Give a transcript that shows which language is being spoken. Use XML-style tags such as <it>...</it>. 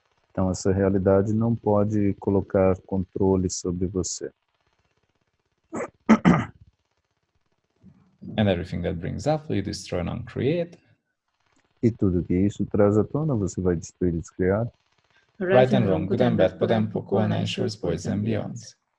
<pt>Então, essa realidade não pode colocar controle sobre você.</pt> <en>And everything that brings up, you destroy and uncreate.</en> <pt>E tudo que isso traz à tona, você vai destruir e descriar.</pt> <en>Right and wrong, good and bad, podem, pocona, anxious, boys and beyonds.</en>